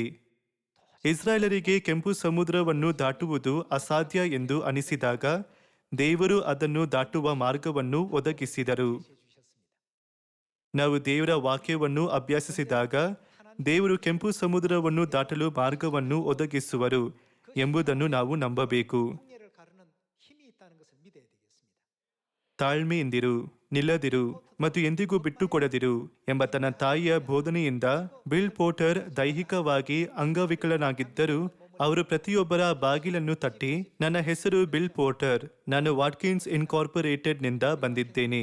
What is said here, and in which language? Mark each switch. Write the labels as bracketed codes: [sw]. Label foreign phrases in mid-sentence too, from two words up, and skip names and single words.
[kn] ಇಸ್ರಾಯೇಲರಿಗೆ ಕೆಂಪು ಸಮುದ್ರವನ್ನು ದಾಟುವುದು ಅಸಾಧ್ಯ ಎಂದು ಅನಿಸಿದಾಗ ದೇವರು ಅದನ್ನು ದಾಟುವ ಮಾರ್ಗವನ್ನು ಒದಗಿಸಿದರು. ನಾವು ದೇವರ ವಾಕ್ಯವನ್ನು ಅಭ್ಯಾಸಿಸಿದಾಗ ದೇವರು ಕೆಂಪು ಸಮುದ್ರವನ್ನು ದಾಟಲು ಮಾರ್ಗವನ್ನು ಒದಗಿಸುವರು ಎಂಬುದನ್ನು ನಾವು ನಂಬಬೇಕು. [ko] 홍해를 가르는 힘이 있다는 것을 믿어야 되겠습니다. [kn] ತಾಳ್ಮೆಯಿಂದಿರು, ನಿಲ್ಲದಿರು ಮತ್ತು ಎಂದಿಗೂ ಬಿಟ್ಟುಕೊಡದಿರು ಎಂಬ ತನ್ನ ತಾಯಿಯ ಬೋಧನೆಯಿಂದ ಬಿಲ್ ಪೋರ್ಟರ್ ದೈಹಿಕವಾಗಿ ಅಂಗವಿಕಲನಾಗಿದ್ದರೂ ಅವರು ಪ್ರತಿಯೊಬ್ಬರ ಬಾಗಿಲನ್ನು ತಟ್ಟಿ, ನನ್ನ ಹೆಸರು ಬಿಲ್ ಪೋರ್ಟರ್, ನಾನು ವಾಟ್ಕಿನ್ಸ್ ಇನ್ಕಾರ್ಪೊರೇಟೆಡ್ನಿಂದ ಬಂದಿದ್ದೇನೆ.